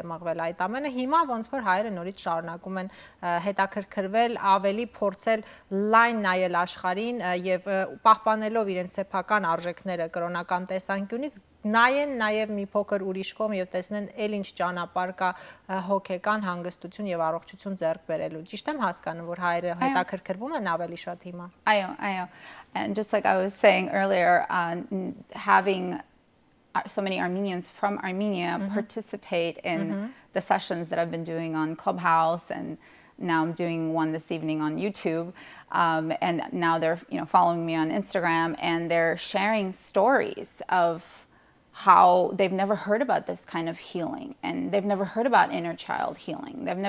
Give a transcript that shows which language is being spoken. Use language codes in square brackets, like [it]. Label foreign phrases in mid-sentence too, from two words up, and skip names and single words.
[hy] մղվել այդ ամենը։ Հիմա ոնց որ հայերը նորից շարունակում են հետաքրքրվել, ավելի փորձել լայն նայել աշխարհին եւ պահպանելով իրենց սեփական արժեքները կրոնական տեսանկյունից նայեն նաև մի փոքր ուրիշ կողմ եւ տեսնեն էլ ինչ ճանապարհ կա հոգեկան հանգստություն եւ առողջություն ձեռք բերելու։ Ճիշտ եմ հասկանում, որ հայերը հետաքրքրվում են ավելի շատ հիմա։ Այո. [en] And just like I was saying earlier, having so many Armenians from Armenia participate in the sessions that I've been doing on Clubhouse, and now I'm doing one this evening on YouTube, and now they're following me on Instagram, and they're sharing stories of how they've never heard about this kind of healing, and they've never heard about inner child healing.